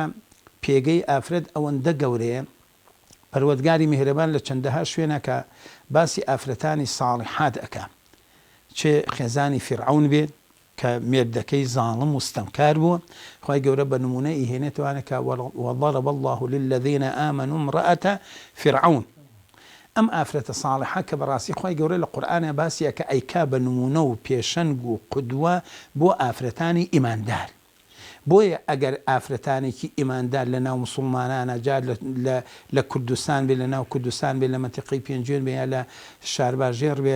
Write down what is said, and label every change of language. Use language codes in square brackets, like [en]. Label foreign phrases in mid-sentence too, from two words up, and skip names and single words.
[ckb] پێگەی ئافرەت ئەوەندە گەورەیە پەروەردگاری میهرەبان لە چەندەها شوێنەکە باسی ئافرەتانی ساڵحات ئەکا چێ خێزانی فیرعون بێت کە مێردەکەی زاڵم و ستەمکار بووە خوای گەورە بە نمونە ئیهێنێتوانەکە [ar] وضرب الله للذين آمنوا امرأة فرعون [ckb] ئەم ئافرەتە ساڵحە کە بەڕاستی خوای گەورە لە قورئانە باسیە کە ئەیکا بە نمونە و پێشەنگ و قودوە بۆ ئافرەتانی ئیماندار بۆیە ئەگەر ئافرەتانێکی ئیماندار لە ناو موسڵمانانە جار لە کوردستان بێ لە ناو کوردستان بێ لە مەنتیقەی پێنجوێن بێ یا لە شارباژێر بێ